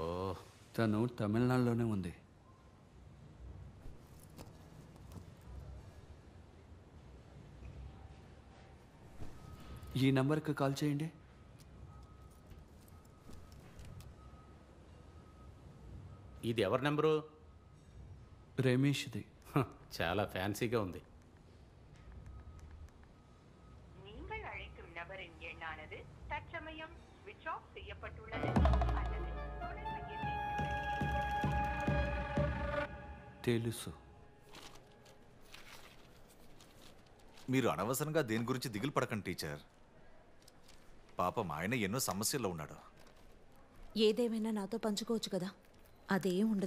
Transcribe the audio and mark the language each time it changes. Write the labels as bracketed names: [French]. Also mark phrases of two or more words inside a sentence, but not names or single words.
[Telugu] తను తమిళనాడులోనే ఉంది. ఈ [English] numberki call [Telugu] చేయండి. ఇది ఎవరి నెంబరు? రమేష్ది. చాలా ఫ్యాన్సీగా ఉంది. [Tamil] நீங்கள் அழைக்கும் நபரின் எண்ணானது தற்சமயம் [English] switch off [Tamil] செய்யப்பட்டுள்ளது அல்லது [Telugu] తెలుసు. మీరు అనవసరంగా దేని గురించి దిగులు పడకండి టీచర్. పాపం ఆయన ఎన్నో సమస్యల్లో ఉన్నాడు. ఏదేమైనా నాతో పంచుకోవచ్చు కదా, అదేం ఉండదు.